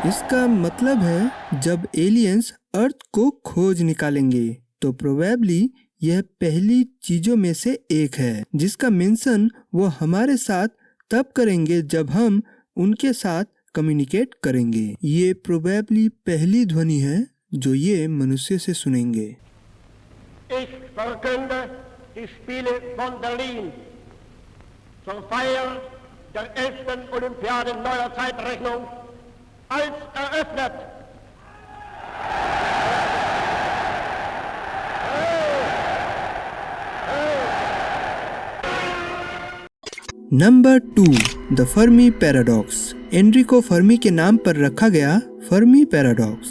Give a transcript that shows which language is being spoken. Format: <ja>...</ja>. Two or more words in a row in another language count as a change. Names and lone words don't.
<hi>इसका मतलब है जब एलियंस अर्थ को खोज निकालेंगे तो प्रोबेबली यह पहली चीजों में से एक है जिसका मेंशन वो हमारे साथ तब करेंगे जब हम उनके साथ कम्युनिकेट करेंगे। ये प्रोबेबली पहली ध्वनि है जो ये मनुष्य से सुनेंगे।</hi> <de>Ich verkünde die Spiele von Berlin zur Feier der 11. Olympiade neuer Zeitrechnung als eröffnet.</de> <en>Number 2, the Fermi Paradox.</en> <hi>एनरिको फर्मी के नाम पर रखा गया फर्मी पैराडॉक्स।</hi>